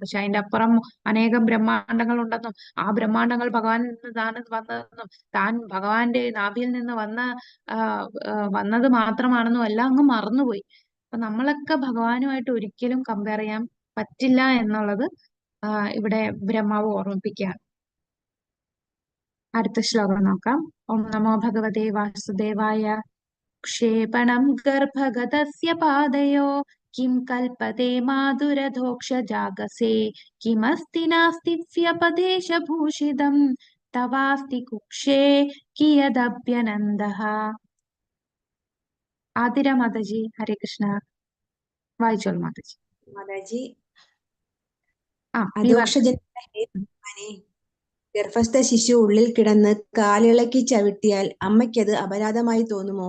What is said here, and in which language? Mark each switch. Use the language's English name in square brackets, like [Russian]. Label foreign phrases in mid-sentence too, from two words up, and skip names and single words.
[Malayalam] പക്ഷെ അതിന്റെ അപ്പുറം അനേകം ബ്രഹ്മാണ്ടങ്ങൾ ഉണ്ടെന്നും ആ ബ്രഹ്മാണ്ടങ്ങൾ ഭഗവാനിൽ നിന്നാണ് വന്നതെന്നും താൻ ഭഗവാന്റെ നാഭിയിൽ നിന്ന് വന്നത് മാത്രമാണെന്നും എല്ലാം അങ്ങ് മറന്നുപോയി. അപ്പൊ നമ്മളൊക്കെ ഭഗവാനുമായിട്ട് ഒരിക്കലും കമ്പയർ ചെയ്യാൻ പറ്റില്ല എന്നുള്ളത് ഇവിടെ ബ്രഹ്മാവ് ഓർമ്മിപ്പിക്കുകയാണ്. അടുത്ത ശ്ലോകം നോക്കാം. [Sanskrit] ഓം നമോ ഭഗവതേ വാസുദേവായ. क्षेपणं गर्भगतस्य पादयो किं कल्पते माधुरधोक्षजागसे किमस्ति नास्ति व्यपदेशभूषितं तवास्ति कुक्षे कियदभ्यनन्दः. [Malayalam] ആതിര മാതാജി, ഹരേ കൃഷ്ണ. വായിച്ചോളൂ മാതാജി. മാതാജി, ആ അധോക്ഷജന്മനെ ഗർഭസ്ഥ ശിശു ഉള്ളിൽ കിടന്ന് കാലിളക്കി ചവിട്ടിയാൽ അമ്മയ്ക്കത് അപരാധമായി തോന്നുമോ?